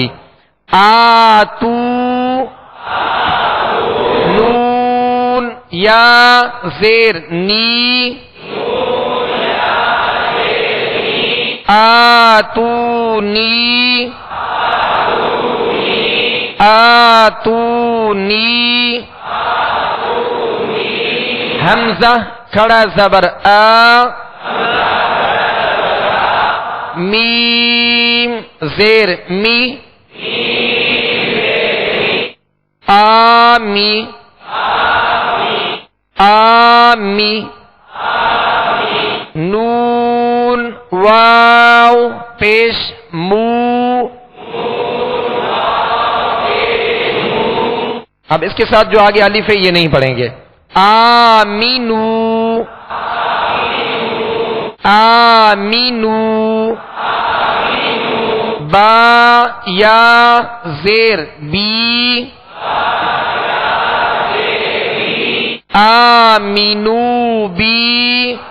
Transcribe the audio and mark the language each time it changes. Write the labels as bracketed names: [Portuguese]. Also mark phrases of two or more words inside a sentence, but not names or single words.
[Urdu] آتو، نون یا زیر نی، آتونی، آتونی. حمزہ کھڑا زبر آ، میم زیر می، آمی، آمی. نون واو پیش مو. اب اس کے ساتھ جو آگے الف ہے یہ نہیں پڑھیں گے. آمینو، آمینو. با یا زیر بی، آمینو بی.